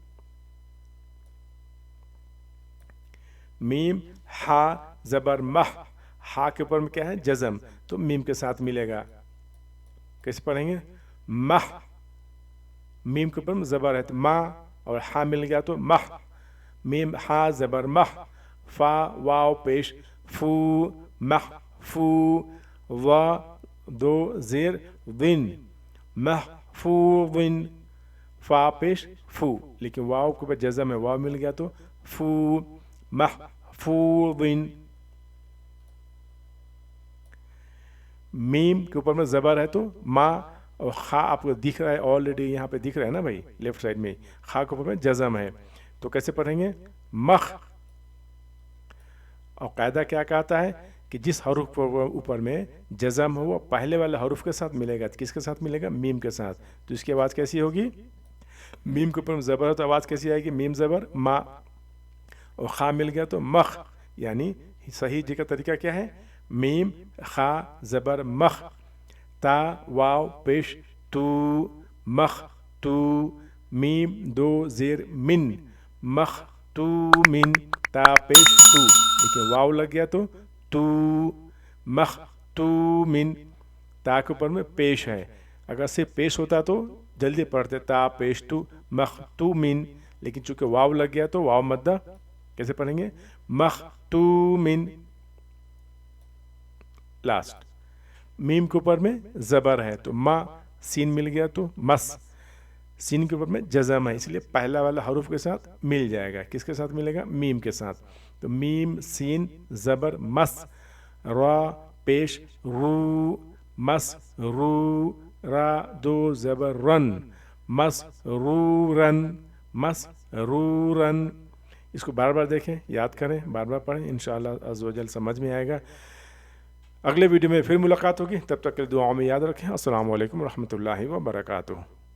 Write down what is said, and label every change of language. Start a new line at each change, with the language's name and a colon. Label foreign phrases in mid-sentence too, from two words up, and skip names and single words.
Urdu: میم ہا زبر مح، ہا کے اوپر میں کیا ہے؟ جزم، تو میم کے ساتھ ملے گا. کیسے پڑھیں گے؟ مح. میم کے اوپر میں زبر ہے تو ما، اور ہا مل گیا تو مح. میم ہا زبر مح. فا واو پیش فو، مح فو. و دو زیر ون، محفوظن. فا پیش فو، لیکن واو کے اوپر جزم ہے، واو مل گیا تو فو، محفوظن. میم کے اوپر میں زبر ہے تو ما، اور خا آپ کو دکھ رہا ہے آلریڈی، یہاں پہ دکھ رہا ہے نا بھائی
English: left side
Urdu: میں، خا کے اوپر میں جزم ہے تو کیسے پڑھیں گے؟ مخ. اور قاعدہ کیا کہتا ہے کہ جس حرف اوپر میں جزم ہو وہ پہلے والے حرف کے ساتھ ملے گا. کس کے ساتھ ملے گا؟ میم کے ساتھ. تو اس کی آواز کیسی ہوگی؟ میم کے اوپر زبر ہے تو آواز کیسی آئے گی؟ میم زبر ما، اور خا مل گیا تو مخ. یعنی صحیح جی کا طریقہ کیا ہے؟ میم خا زبر مخ، تا واو پیش تو، مخ تو. میم دو زیر من، مخ تو من. تا پیش تو، لیکن واو لگ گیا تو تو، مخ تو من. تا کے اوپر میں پیش ہے، اگر صرف پیش ہوتا تو جلدی پڑھتے تا پیش تو، مخ تو من، لیکن چونکہ واو لگ گیا تو واو مدہ. کیسے پڑھیں گے؟ مخ تو من. لاسٹ. میم کے اوپر میں زبر ہے تو ما, سین مل گیا تو مس, سین کے اوپر میں جزم ہے اس لیے پہلا والا حروف کے ساتھ مل جائے گا. کس کے ساتھ ملے گا؟ میم کے ساتھ. تو میم سین زبر مس, را پیش رو, مس رو, را دو زبر رن, مس رو رن, مس رو رن. اس کو بار بار دیکھیں, یاد کریں, بار بار پڑھیں,
Arabic: انشاءاللہ عز و جل
Urdu: سمجھ میں آئے گا. اگلے ویڈیو میں پھر ملاقات ہوگی, تب تک کے لیے دعاؤں میں یاد رکھیں.
Arabic: السلام علیکم ورحمۃ اللہ وبرکاتہ.